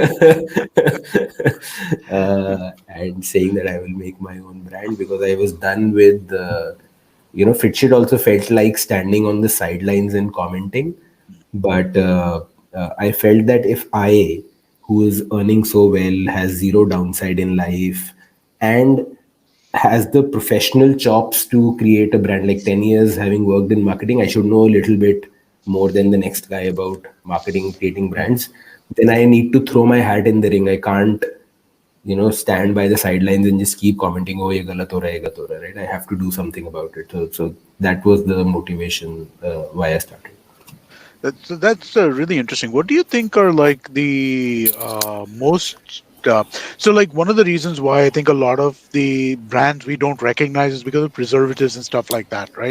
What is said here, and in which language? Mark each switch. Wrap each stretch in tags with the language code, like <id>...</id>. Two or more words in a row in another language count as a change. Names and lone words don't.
<en>and saying that I will make my own brand because I was done with Fitchit also felt like standing on the sidelines and commenting, but I felt that if I, who is earning so well, has zero downside in life, and has the professional chops to create a brand, like 10 years having worked in marketing, I should know a little bit more than the next guy about marketing, creating brands. Then I need to throw my hat in the ring. I can't, stand by the sidelines and just keep commenting, oh,</en> <hi>ये गलत हो रहा, ये गलत हो रहा,</hi> <en>right? I have to do something about it. So that was the motivation why I started. That's really interesting. What do you think are like the most so like one of the reasons why I think a lot of the brands we don't recognize is because of preservatives and stuff like that, right?</en>